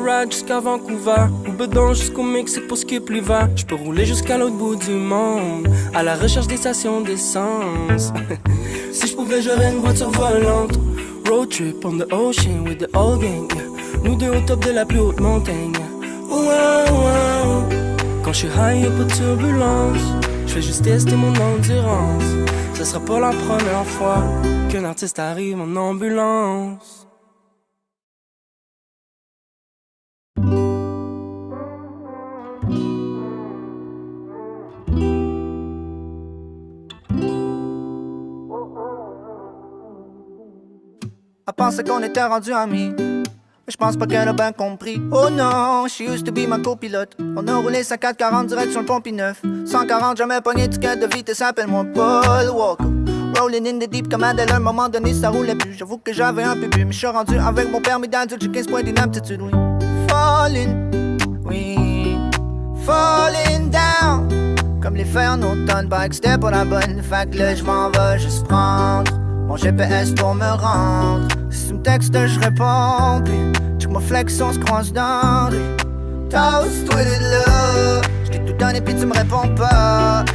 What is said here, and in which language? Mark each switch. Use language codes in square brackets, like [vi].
[fr] Jusqu'à Vancouver, ou bedon jusqu'au Mexique pour skip l'hiver. J'peux rouler jusqu'à l'autre bout du monde, à la recherche des stations d'essence. Si j'pouvais, j'aurais une voiture volante. [en] Road trip on the ocean with the old gang, yeah. [fr] Nous deux au top de la plus haute montagne, yeah. Wow, wow. Quand j'suis high, y'a pas de turbulence. J'fais juste tester mon endurance. Ce sera pas la première fois qu'un artiste arrive en ambulance. Elle pensait qu'on était rendus amis, mais je pense pas qu'elle a bien compris. Oh non, [en] she used to be [fr] ma copilote. On a roulé sa 440 direct sur le pont P9. 140, jamais pogné ticket de vitesse, appelle-moi Paul Walker. [en] Rolling in the deep [fr] comme Adèle, à un moment donné ça roulait plus. J'avoue que j'avais un peu bu, mais je suis rendu avec mon permis d'adulte, j'ai 15 points d'inaptitude, oui. [en] Falling, oui, falling down. [fr] Comme les fers en automne, pas que c'était pas la bonne. Fait que là j'm'en vais juste prendre mon GPS pour me rendre. Si tu me textes, je réponds. Puis, check ma flex, on se croise dans la rue. Toast, toi de là. J't'ai tout donné, puis tu me réponds pas.